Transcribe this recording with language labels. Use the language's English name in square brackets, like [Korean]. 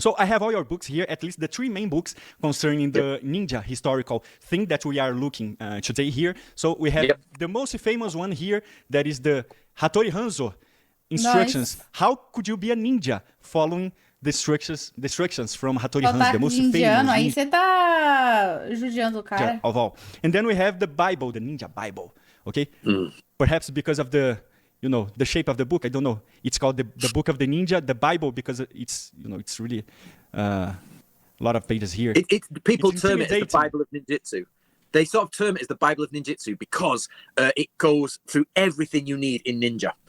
[English] So I have all your books here, at least the 3 main books concerning the ninja historical thing that we are looking today here. So we have the most famous one here, that is the Hattori Hanzo instructions. Nice. How could you be a ninja following the instructions from Hattori Hanzo, the most famous [Portuguese] aí você tá judiando o cara. [English] Of all. And then we have the Bible, the Ninja Bible, okay? Perhaps because of the, the shape of the book, I don't know. It's called the Book of the Ninja, the Bible, because it's, it's really a lot of pages here. People term it as the Bible of Ninjutsu. They sort of term it as the Bible of Ninjutsu because it goes through everything you need in ninja.